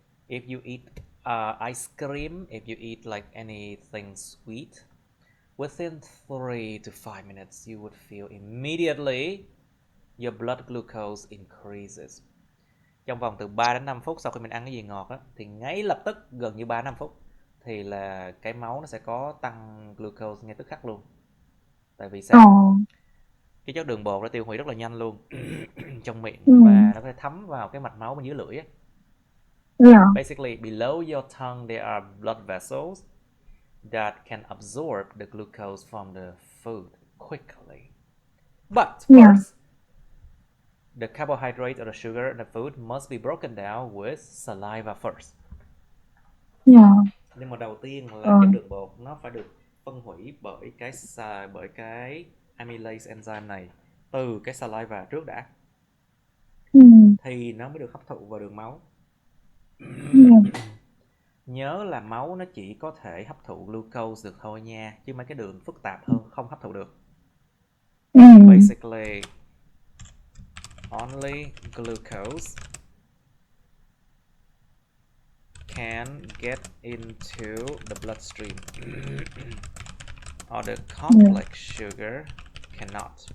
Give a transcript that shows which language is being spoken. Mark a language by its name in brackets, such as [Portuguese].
[English] If you eat ice cream, if you eat like anything sweet, within 3 to 5 minutes you would feel immediately your blood glucose increases. [Vietnamese] Trong vòng từ 3 đến 5 phút sau khi mình ăn cái gì ngọt á, thì ngay lập tức, gần như 3-5 phút thì là cái máu nó sẽ có tăng glucose ngay tức khắc luôn. Tại vì sao? Cái chất đường bột nó tiêu hủy rất là nhanh luôn trong miệng và nó có thể thấm vào cái mạch máu bên dưới lưỡi á. [English] Basically, below your tongue there are blood vessels that can absorb the glucose from the food quickly. But first, the carbohydrate or the sugar in the food must be broken down with saliva first. [Vietnamese] Nhưng mà đầu tiên là chất đường bột nó phải được phân hủy bởi cái amylase enzyme này từ cái saliva trước đã. Thì nó mới được hấp thụ vào đường máu. Nhớ là máu nó chỉ có thể hấp thụ glucose được thôi nha, chứ mấy cái đường phức tạp hơn không hấp thụ được. [English] Basically, only glucose can get into the bloodstream or the complex sugar cannot.